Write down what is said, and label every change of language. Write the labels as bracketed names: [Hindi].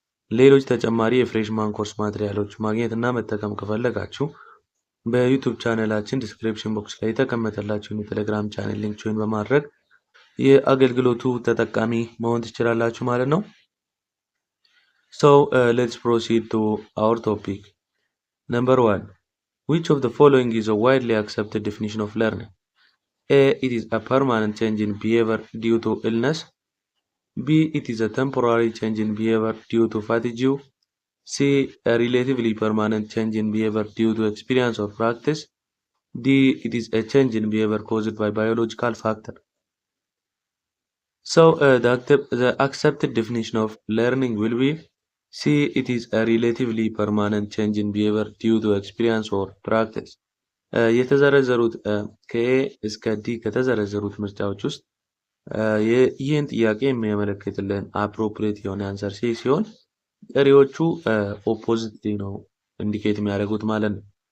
[Amharic] ሌሎች ተጨማሪ የፍሬሽማን ኮርስ ማቴሪያሎች ማግኘት እና መጠቀም ከፈለጋችሁ በዩቲዩብ ቻናላችን ዲስክሪፕሽን ቦክስ ላይ የተቀመጠላችሁን የቴሌግራም ቻናል ሊንክ ጆይን በማድረግ የአገልግሎቱ ተጠቃሚ መሆን ትችላላችሁ ማለት ነው። [English] So let's proceed to our topic. Number 1. Which of the following is a widely accepted definition of learning? A. It is a permanent change in behavior due to illness. B. It is a temporary change in behavior due to fatigue. C. A relatively permanent change in behavior due to experience or practice. D. It is a change in behavior caused by biological factor. So the accepted definition of learning will be C. It is a relatively permanent change in behavior due to experience or practice. [Amharic] የተዘረዘሩት ከኤ እስከ ዲ ከተዘረዘሩት ምርጫዎች ውስጥ ይህን ጥያቄ የሚያመለክትልን አፕሮፕሪየት የሆነ አንሰር ሲ ሲሆን ቀሪዎቹ ኦፖዚት ነው ኢንዲኬት የሚያደርጉት ማለት ነው።